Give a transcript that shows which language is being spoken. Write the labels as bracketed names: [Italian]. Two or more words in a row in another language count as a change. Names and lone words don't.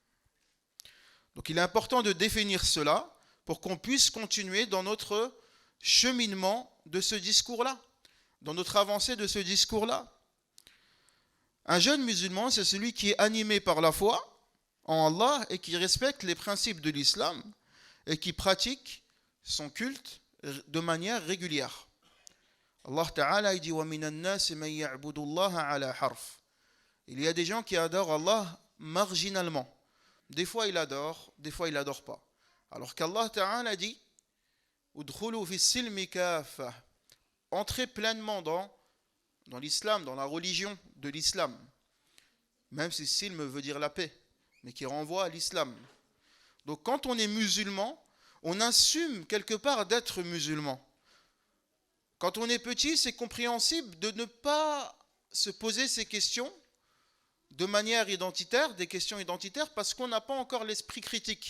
[French] Donc il est important de définir cela pour qu'on puisse continuer dans notre cheminement de ce discours-là, dans notre avancée de ce discours-là. Un jeune musulman, c'est celui qui est animé par la foi en Allah et qui respecte les principes de l'islam et qui pratique son culte de manière régulière. [Arabic] الله تعالى dit وَمِنَ النَّاسِ مَن يَعْبُدُ اللَّهَ عَلَىٰ حَرْفٍ. [French] Il y a des gens qui adorent Allah marginalement. Des fois il adore, des fois il adore pas. Alors qu' [Arabic] الله تعالى dit ادْخُلُوا فِي السِّلْمِ كَافَّةً. [French] Entrez pleinement dans l'islam, dans la religion de l'islam. Même si silm veut dire la paix, mais qui renvoie à l'islam. Donc quand on est musulman, on assume quelque part d'être musulman. Quand on est petit, c'est compréhensible de ne pas se poser ces questions de manière identitaire, des questions identitaires, parce qu'on n'a pas encore l'esprit critique.